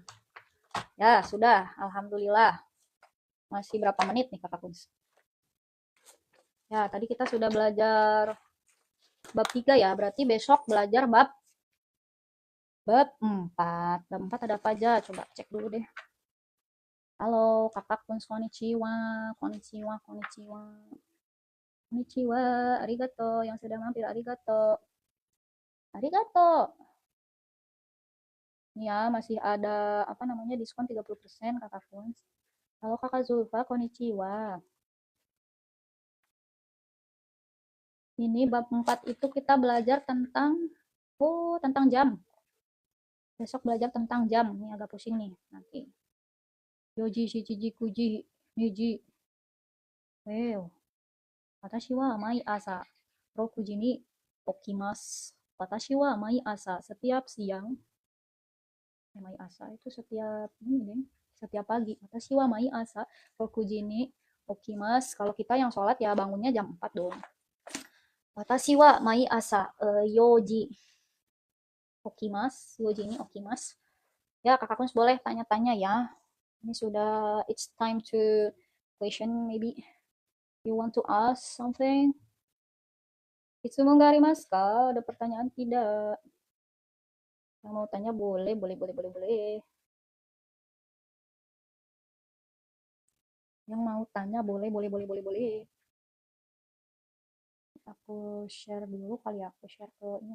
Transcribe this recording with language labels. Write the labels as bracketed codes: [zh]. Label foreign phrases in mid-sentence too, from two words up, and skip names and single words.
[id] Ya, sudah, alhamdulillah. Masih berapa menit nih Kakak Kunz? Ya, tadi kita sudah belajar bab 3 ya, berarti besok belajar bab 4. Bab 4 ada apa aja? Coba cek dulu deh. Halo, Kakak Kunz, konnichiwa. [ja] こんにちは、ありがとう. [id] Yang sudah mampir, arigato. Ya, masih ada apa namanya diskon 30% Kakak Kunz. Halo Kakak Zulfa, konnichiwa. Ini bab 4 itu kita belajar tentang jam. Besok belajar tentang jam. Ini agak pusing nih nanti. [ja] 四時、七時、九時、二時. Wow. 私は毎朝6時に起きます. 私は毎朝, [id] setiap siang. [ja] 毎朝 [id] itu setiap ini deh, setiap pagi. [ja] 私は毎朝6時に起きます. [id] Kalau kita yang sholat ya bangunnya jam 4 dong. [ja] 私は毎朝4起きます. 4に起きます. [id] Ya, Kakak Kunz boleh tanya-tanya ya. Ini sudah [en] it's time to question maybe. You want to ask something? [ja] いつもがありますか? [id] Ada pertanyaan tidak? Yang mau tanya boleh. Yang mau tanya boleh. Aku share dulu kali ya. Aku share ke ini.